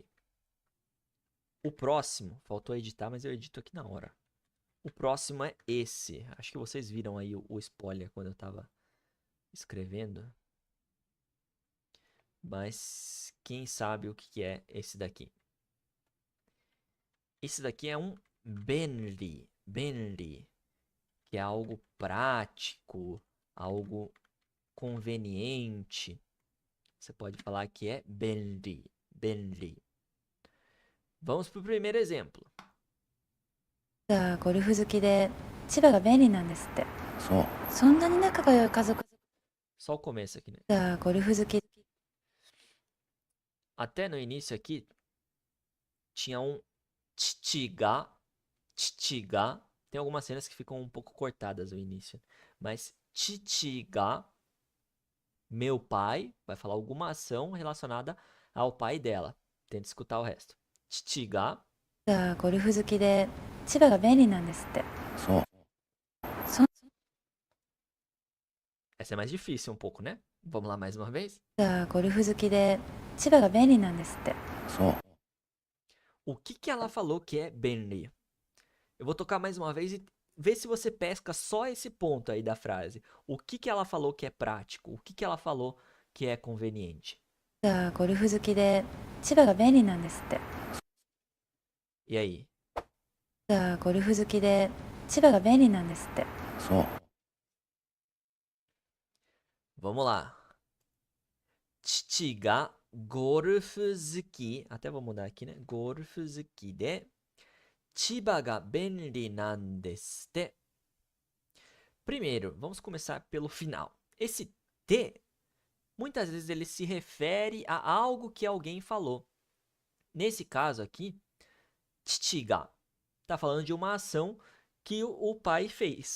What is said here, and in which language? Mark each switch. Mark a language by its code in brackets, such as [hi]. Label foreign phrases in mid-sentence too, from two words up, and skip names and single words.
[pt] O próximo, faltou editar, mas eu edito aqui na hora. O próximo é esse. Acho que vocês viram aí o spoiler quando eu tava escrevendo. Mas quem sabe o que que é esse daqui? Esse daqui é um benri. Benri, que é algo prático, algo conveniente. Você pode falar que é benri. Benri. Vamos para o primeiro exemplo. [ja] ゴルフ好きで千葉が便利なんですって。そう。そんなに仲が良い家族 [pt] Só o começo aqui, né? [ja] がゴルフ好き [pt] Até no início aqui tinha um chichiga. Chichiga. Tem algumas cenas que ficam um pouco cortadas no início. Mas chichiga, meu pai, vai falar alguma ação relacionada ao pai dela. Tenta escutar o resto. [ja] 父ががゴルフ好きで千葉が便利なんですって。そう。そ [pt] Essa é mais difícil um pouco, né? Vamos lá mais uma vez. [ja] がゴルフ好きで千葉が便利なんですって。そう。 [pt] O que que ela falou que é benri? Eu vou tocar mais uma vez e ver se você pesca só esse ponto aí da frase. O que que ela falou que é prático? O que que ela falou que é conveniente? [ja] がゴルフ好きで千葉が便利なんですって。 [pt] E aí? [ja] がゴルフ好きで千葉が便利なんですって。そう。 [pt] Vamos lá. [ja] 父がゴルフ好き. [pt] Até vou mudar aqui, né? [ja] ゴルフ好きで千葉が便利なんですって. [pt] Primeiro, vamos começar pelo final. Esse te, muitas vezes ele se refere a algo que alguém falou. Nesse caso aqui, [ja] 父が [pt] está falando de uma ação que o pai fez.